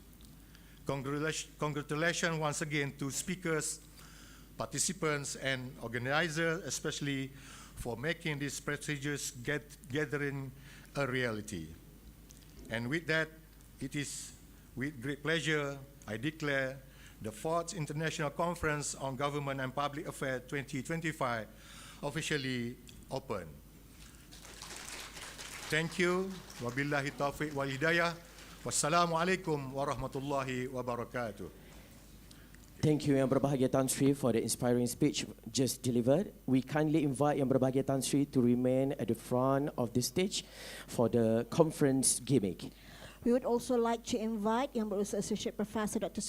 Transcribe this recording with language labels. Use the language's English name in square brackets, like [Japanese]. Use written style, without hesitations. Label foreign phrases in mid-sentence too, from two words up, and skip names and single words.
[English] Congratulations once again to speakers, participants and organizers, especially for making this prestigious gathering a reality. And with that, it is with great pleasure I declare the 4th International Conference on Government and Public Affairs 2025 officially open. Thank you. [Arabic] وبالله التوفيق والهداية. والسلام عليكم ورحمة الله وبركاته. [English] Thank you [Malay] Yang Berbahagia [English] Tan Sri for the inspiring speech just delivered. We kindly invite [Malay] Yang Berbahagia [English] Tan Sri to remain at the front of the stage for the conference gimmick. We would also like to invite [Malay] Yang Berusaha [English] Associate Professor Dr.